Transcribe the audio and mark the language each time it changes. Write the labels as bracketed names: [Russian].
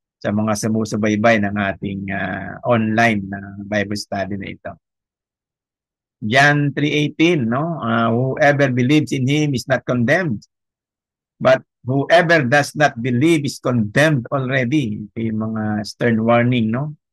[Filipino] Sa mga sumusubaybay ng ating online na Bible study na ito. John 3:18, no? [English] Whoever believes in Him is not condemned, but whoever does not believe is condemned already. [Filipino] Ito yung mga stern warning, no?